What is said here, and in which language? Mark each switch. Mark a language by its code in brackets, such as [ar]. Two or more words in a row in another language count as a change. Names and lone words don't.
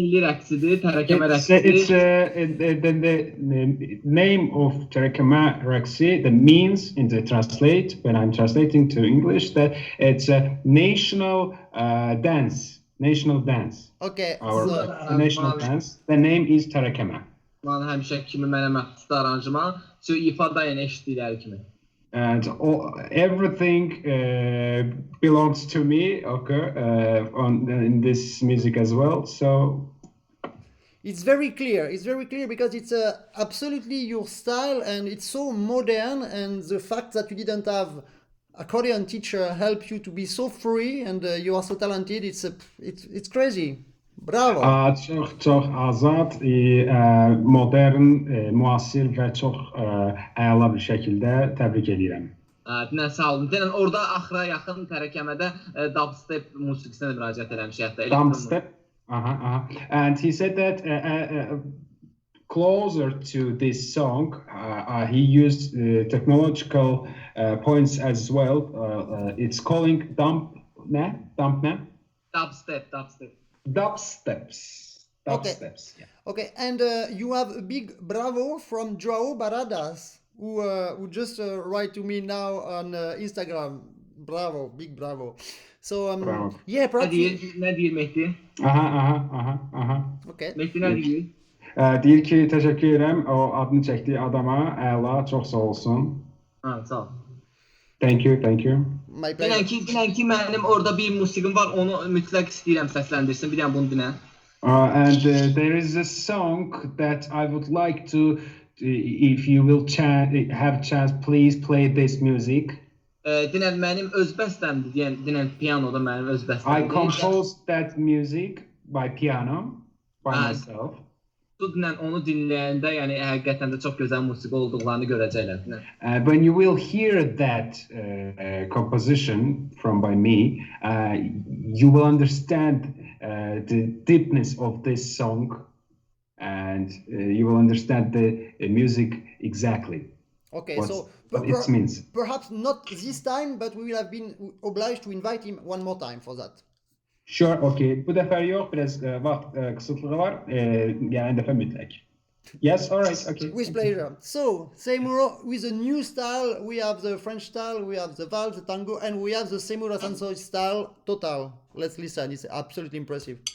[en] the name of Terekeme Rexi. That means, in the translate, when I'm translating to English, that it's a national dance. National dance. Okay. Our national dance. The name is Terekeme. Mən həmişə kimi mənə məxsusdur aranjman. So ifadə yəni eşitdikləri kimi. And everything belongs to me, okay, in this music as well. So it's very clear. It's very clear because it's absolutely your style, and it's so modern. And the fact that you didn't have accordion teacher help you to be so free, and you are so talented. It's crazy. Bravo. [az] Çox azad, modern, müasir və çox əla bir şəkildə təbrik edirəm. Dinən sağ olun. Dinən orada axıra yaxın Tərəkəmədə dubstep musiqisinə müraciət eləmişik hətta. Dubstep. [en] And he said that closer to this song, he used technological points as well. It's calling Dubsteps. Yeah. Okay, and you have a big bravo from Joao Baradas, who just write to me now on Instagram. Bravo, big bravo. So bravo. Yeah, perhaps. [tr] Ne diyor Mehdi? [en] Okay. [tr] Mehdi ne diyor? [az] Deyir ki, təşəkkür edirəm o adını çəkdiyi adama, əla, çox sağ olsun. Sağ ol. [en] Thank you. [az] Dinən ki mənim orada bir musiqim var, onu mütləq istəyirəm səsləndirsin. Bir dənə bunu dinə. [en] And there is a song that I would like to, if you will have chance, please play this music. [az] Dinən mənim öz bəstəmdir, dinən pianoda mənim öz bəstəmdir. [en] I composed that music by piano, by myself. [az] Dinən onu dinləyəndə, yəni həqiqətən də çox gözəl musiqi olduqlarını görəcəklər. [en] When you will hear that composition by me, you will understand the deepness of this song, and you will understand the music exactly. Okay, what it means. Perhaps not this time, but we will have been obliged to invite him one more time for that. Sure, okay. [az] Bu dəfə yox, biraz vaxt qısıtlığı var. Yəni dəfə mütləq. [en] Yes, all right, okay. With pleasure. So, Seymur, with a new style, we have the French style, we have the valse, the tango, and we have the Seymur Hasansoy style total. Let's listen, it's absolutely impressive.